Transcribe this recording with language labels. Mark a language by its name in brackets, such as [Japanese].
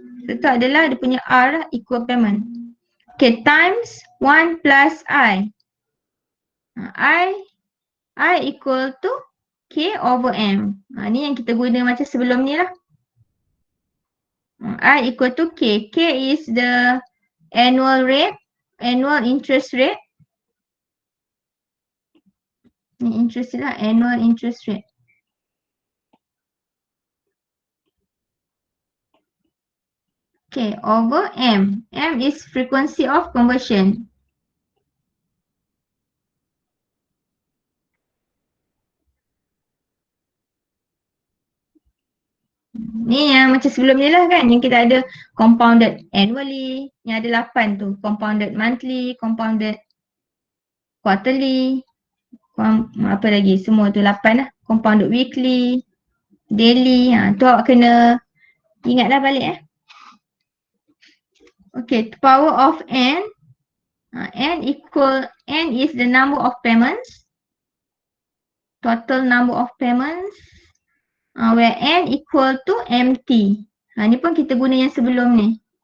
[Malay] Itu adalah dia punya [English] R, equal payment. Okay, times 1 plus I. I equal to K over M. [Malay] Ni yang kita guna macam sebelum ni lah. [English] I equal to K. K is the annual rate, annual interest rate. [Malay] Ni interest lah, [English] annual interest rate. Okay, over M. M is frequency of conversion. [Malay] Ni yang macam sebelum ni lah kan, yang kita ada compounded annually, yang ada 8 tu. [English] Compounded monthly, compounded quarterly, [Malay] apa lagi, semua tu 8 lah. [English] Compounded weekly, daily, [Malay] tu awak kena ingatlah balik [English] Okay, power of N. N is the number of payments. Total number of payments. Where N equal to MT. [Malay] Ni pun kita guna yang sebelum ni.